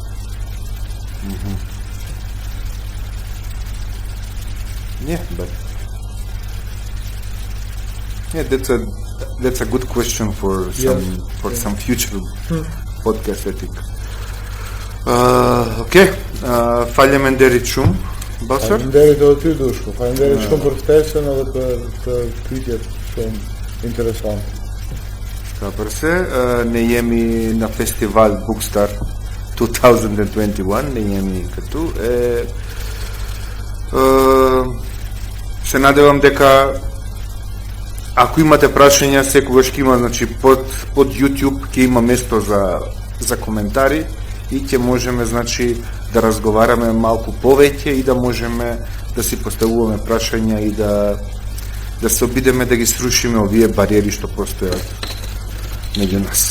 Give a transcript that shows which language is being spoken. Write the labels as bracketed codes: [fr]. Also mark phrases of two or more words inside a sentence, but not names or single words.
[en] Yeah, but that's a good question for some future podcast, I think. [mk] Окей, [sq] faleminderit shumë, Ballsor. Faleminderit edhe ty Dushko, faleminderit shumë për ftesën edhe për pyetjet shumë interesante. Përse, ne jemi në festival Bookstar 2021, ne jemi këtu se [mk] надевам дека ако имате прашања секогаш ќе има, значи под YouTube ќе има место за коментари и ќе можеме, значи, да разговараме малку повеќе и да можеме да си поставуваме прашања и да се обидеме да ги срушиме овие бариери што постојат меѓу нас.